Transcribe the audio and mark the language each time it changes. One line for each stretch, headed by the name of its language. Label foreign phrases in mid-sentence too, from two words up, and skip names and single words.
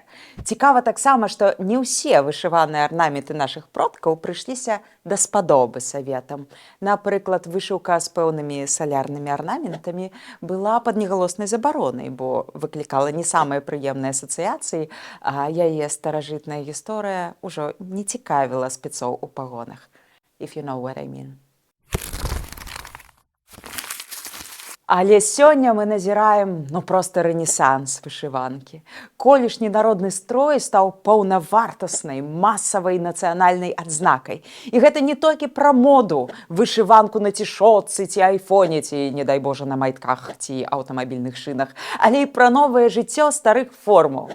Belarusian: Цікава таксама, што не ўсе вышываныя арнаменты нашых продкаў прыйшліся даспадобы саветам. Напрыклад, вышыўка з пэўнымі салярнымі арнаментамі была пад негалоснай забаронай, бо выклікала не самыя прыемныя асацыяцыі, а яе старажытная гісторыя ўжо не цікавіла спецоў у пагонах.
English: If you know what I mean.
Belarusian: Але сёння мы назіраем, проста рэнесанс вышыванкі. Колішні народны строй стаў паўнавартаснай, масавай нацыянальнай адзнакай. І гэта не толькі пра моду, вышыванку на цішотцы ці айфоне, ці, не дай Божа, на майтках ці аўтамабільных шынах, але і пра новае жыццё старых формаў.